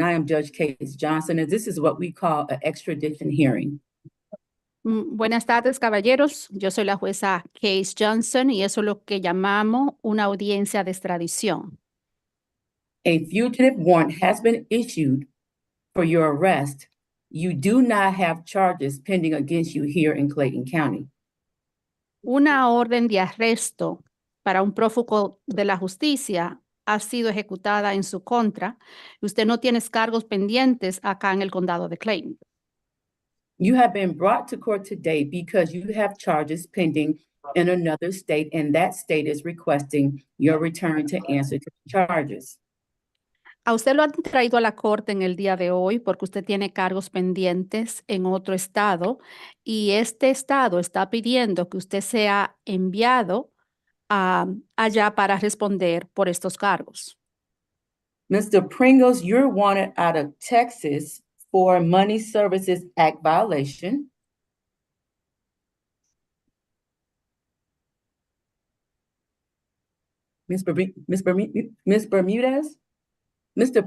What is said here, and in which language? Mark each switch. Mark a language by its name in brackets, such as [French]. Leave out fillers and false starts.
[English] I am Judge Case Johnson, and this is what we call an extradition hearing. [Spanish] Buenas tardes, caballeros. Yo soy la jueza Case Johnson y eso es lo que llamamos una audiencia de extradición. [English] A fugitive warrant has been issued for your arrest. You do not have charges pending against you here in Clayton County. [Spanish] Una orden de arresto para un prófugo de la justicia ha sido ejecutada en su contra. Usted no tiene cargos pendientes acá en el condado de Clayton. [English] You have been brought to court today because you have charges pending in another state, and that state is requesting your return to answer to the charges. [Spanish] A usted lo han traído a la corte en el día de hoy porque usted tiene cargos pendientes en otro estado y este estado está pidiendo que usted sea enviado allá para responder por estos cargos. [English] Mr. Pringles, you're wanted out of Texas for Money Services Act violation. Ms. Bermudez? Mr.